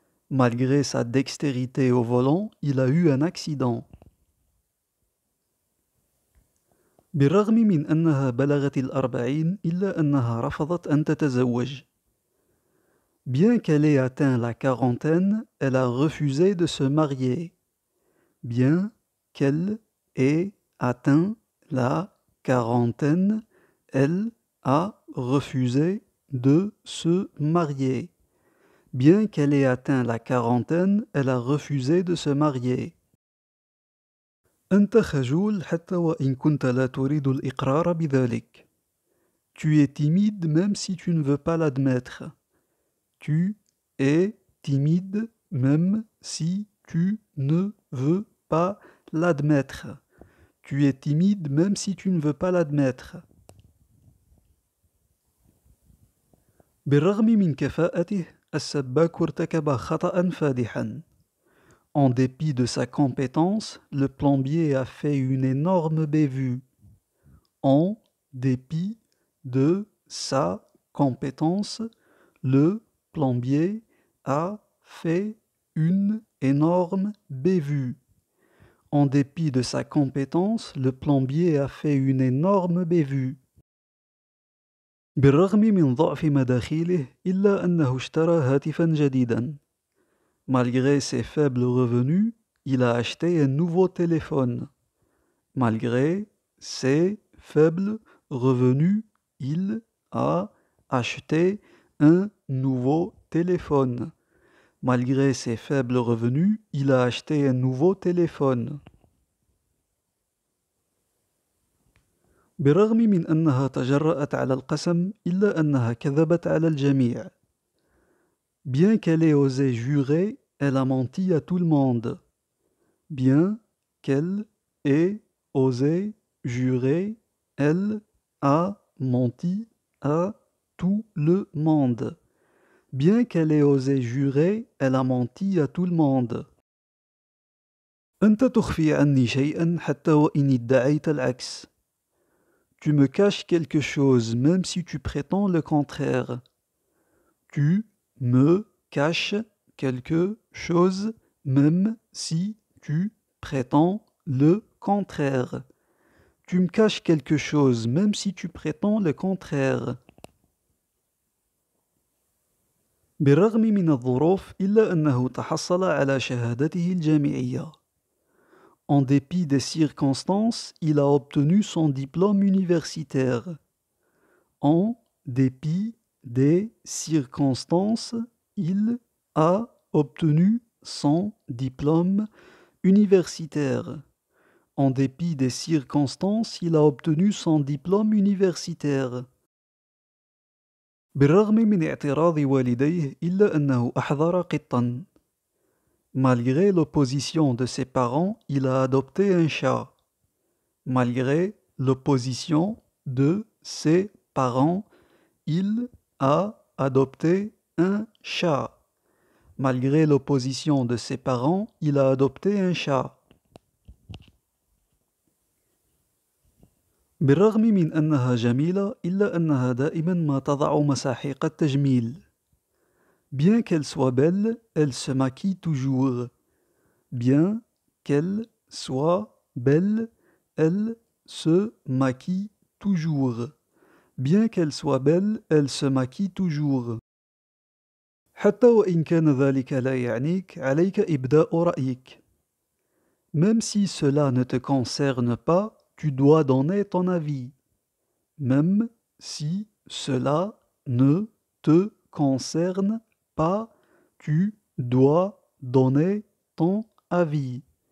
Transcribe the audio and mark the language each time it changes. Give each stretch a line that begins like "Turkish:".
French: Malgré sa dextérité au volant, il a eu un accident.
Arabic: بالرغم من أنها بلغت 40 إلا أنها رفضت أن تتزوج.
French: Bien qu'elle ait atteint la quarantaine, elle a refusé de se marier. Bien qu'elle ait atteint la quarantaine, elle a refusé de se marier. Bien qu'elle ait atteint la quarantaine, elle a refusé de se marier.
Arabic: أنت خجول حتى وإن كنت لا تريد الإقرار بذلك.
French: Tu es timide même si tu ne veux pas l'admettre. Tu es timide même si tu ne veux pas l'admettre. Tu es timide même si tu ne veux pas l'admettre.
Arabic: بالرغم من كفاءته السباك ارتكب خطأ فادحا.
French: En dépit de sa compétence, le plombier a fait une énorme bévue. En dépit de sa compétence, le plombier a fait une énorme bévue. En dépit de sa compétence, le plombier a fait une énorme bévue.
Arabic: بالرغم من ضعف مداخيله إلا أنه اشترى هاتفا جديدا.
French: Malgré ses faibles revenus, il a acheté un nouveau téléphone. Malgré ses faibles revenus, il a acheté un nouveau téléphone. Malgré ses faibles revenus, il a acheté un nouveau téléphone.
Arabic: بالرغم من أنها تجرأت على القسم إلا أنها كذبت على الجميع.
French: Bien qu'elle ait osé jurer, elle a menti à tout le monde. Bien qu'elle ait osé jurer, elle a menti à tout le monde. Bien qu'elle ait osé jurer, elle a menti à tout le monde.
Arabic: أنت تخفي عني شيئا حتى وإن ادعيت العكس.
French: Tu me caches quelque chose même si tu prétends le contraire. Tu me caches quelque chose même si tu prétends le contraire. Tu me caches quelque chose même si tu prétends le contraire.
Arabic: بالرغم من الظروف إلا أنه تحصل على شهادته الجامعية.
French: En dépit des circonstances, il a obtenu son diplôme universitaire. En dépit des circonstances, il a obtenu son diplôme universitaire. En dépit des circonstances, il a obtenu son diplôme universitaire.
Arabic: بالرغم من اعتراض والديه إلا أنه أحضر قطا.
French: Malgré l'opposition de ses parents, il a adopté un chat. Malgré l'opposition de ses parents, il a adopté un chat. Malgré l'opposition de ses parents, il a adopté un chat.
Arabic: بالرغم من أنها جميلة إلا أنها دائما ما تضع مساحيق التجميل.
French: Bien qu'elle soit belle, elle se maquille toujours. Bien qu'elle soit belle, elle se maquille toujours. Bien qu'elle soit belle, elle se maquille toujours.
Arabic: حتى وإن كان ذلك لا يعنيك، عليك إبداء رأيك.
French: Même si cela ne te concerne pas, tu dois donner ton avis. Même si cela ne te concerne pas, tu dois donner ton avis.